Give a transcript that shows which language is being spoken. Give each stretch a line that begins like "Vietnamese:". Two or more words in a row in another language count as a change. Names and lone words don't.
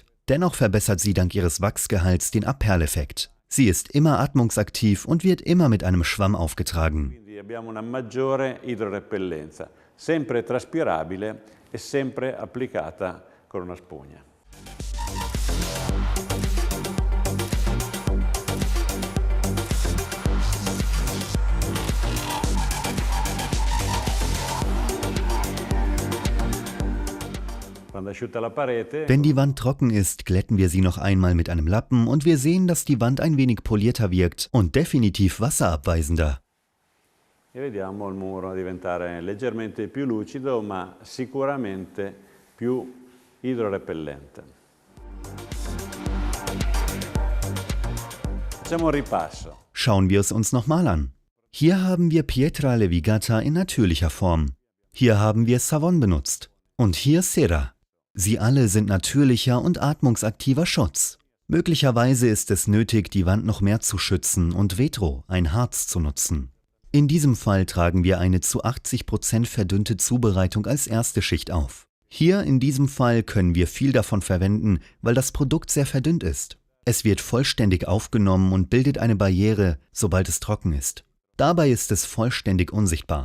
German: Dennoch verbessert sie dank ihres Wachsgehalts den Abperleffekt. Sie ist immer atmungsaktiv und wird immer mit einem Schwamm aufgetragen.
Italian: Abbiamo una maggiore idrorepellenza, sempre traspirabile e sempre applicata con una spugna.
German: Wenn die Wand trocken ist, glätten wir sie noch einmal mit einem Lappen und wir sehen, dass die Wand ein wenig polierter wirkt und definitiv wasserabweisender.
Italian: Vediamo il muro diventare leggermente più lucido, ma sicuramente più idrorepellente. Facciamo un ripasso.
German: Schauen wir es uns nochmal an. Hier haben wir Pietra Levigata in natürlicher Form. Hier haben wir Savon benutzt. Und hier Cera. Sie alle sind natürlicher und atmungsaktiver Schutz. Möglicherweise ist es nötig, die Wand noch mehr zu schützen und Vetro, ein Harz, zu nutzen. In diesem Fall tragen wir eine zu 80% verdünnte Zubereitung als erste Schicht auf. Hier in diesem Fall können wir viel davon verwenden, weil das Produkt sehr verdünnt ist. Es wird vollständig aufgenommen und bildet eine Barriere, sobald es trocken ist. Dabei ist es vollständig unsichtbar.